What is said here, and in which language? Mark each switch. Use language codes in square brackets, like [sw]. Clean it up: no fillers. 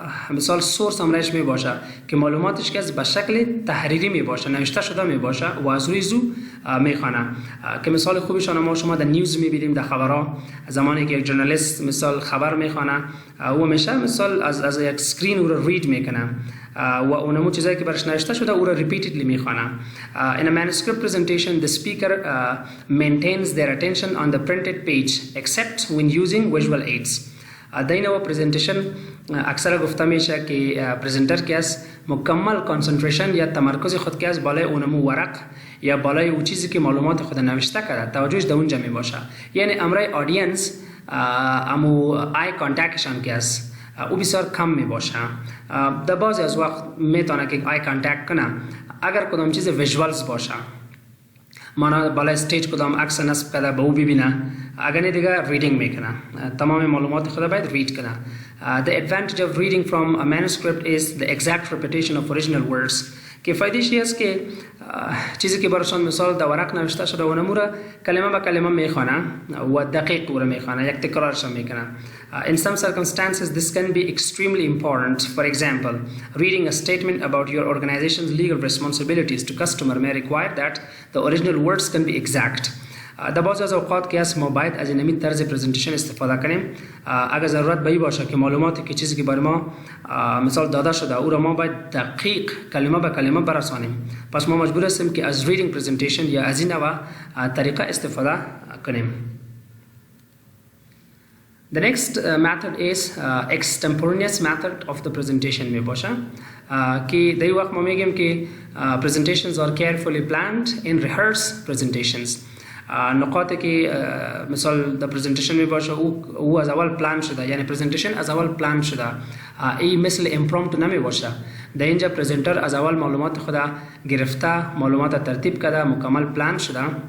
[fa] مثال سورس امرش می باشه که معلوماتش که است به شکل تحریری می باشه، نوشته شده می باشه و از روی زو میخونه. که مثال خوبیشان ما شما در نیوز میبینیم، در خبرها زمانی که یک ژورنالیست مثال خبر میخونه و میشه مثال از یک اسکرین او رو رید میکنه و اونمو چیزایی که برش نوشته شده او رو repeatedly میخونه. [en] In a manuscript presentation the speaker maintains their attention on the printed page except when using visual aids. [fa] در این پرزنتیشن اکثر گفته میشه که پرزنتر که است مکمل کانسنتریشن یا تمرکز خود که است بالای اونمو ورق یا بالای اون چیزی که معلومات خود نوشته کرده توجهش در اونجا می باشه. یعنی امرای آدینس امو آی کانتکشن که است او بسیار کم می باشه. در بعضی از وقت میتونه که آی کانتکت کنه اگر کدام چیز ویژوالز باشه، مانا بالای استیج کدام عکس نصب کرده به او ببینه، اگر نه دیگه ریدینگ میکنه، تمام معلومات خود باید رید کنه. [en] The advantage of reading from a manuscript is the exact repetition of original words. [fa] که فایدهش است که چیزی که براشون مثال در ورق نوشته شده اونمو را کلمه به کلمه میخونه و دقیق او را میخونه، یک تکرارش میکنه. [en] In some circumstances this can be extremely important. For example, reading a statement about your organization's legal responsibilities to customer may require that the original words can be exact. [fa] در بعضی از اوقات که است ما باید از این طرز پرزنتیشن استفاده کنیم اگر ضرورت به این باشه که معلوماتی که چیزی که برای ما مثال داده شده او را ما باید دقیق کلمه به کلمه برسانیم، پس ما مجبور هستیم که از ریدینگ پرزنتیشن یا از این نوع طریقه استفاده کنیم. [en] The next method is extemporaneous method of the presentation [fa] می باشه که در وقت ما میگیم که [en] presentations are carefully planned in rehearsed presentations. [fa] نقاطی که مثال در پرزنتیشن می باشه او از اول پلان شده، یعنی پرزنتیشن از اول پلان شده، این مثل امپرومپت نمی باشه. در اینجا پرزنتر از اول معلومات خود گرفته، معلومات ترتیب کرده، مکمل پلان شده.